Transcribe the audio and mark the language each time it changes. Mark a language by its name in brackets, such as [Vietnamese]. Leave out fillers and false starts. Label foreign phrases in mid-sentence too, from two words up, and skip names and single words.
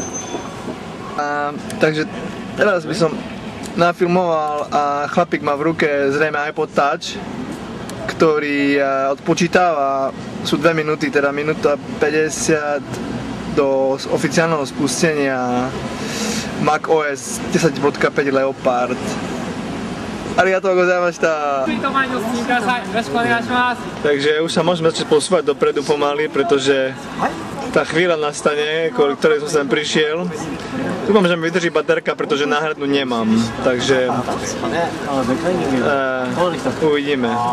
[Slovak] Takže teraz by som nafilmoval a chlapík má v ruke zrejme iPod Touch, ktorý odpočítava, sú 2 minúty, teda minúta 50 do oficiálneho spustenia macOS 10.5 Leopard. [Japanese] ありがとうございました. [Slovak] Takže už sa môžeme začať posúvať dopredu pomaly, pretože tá chvíľa nastane, kvôli ktorej som sem prišiel. Dúfam, že mi vydrží baterka, pretože náhradnú nemám, takže uvidíme.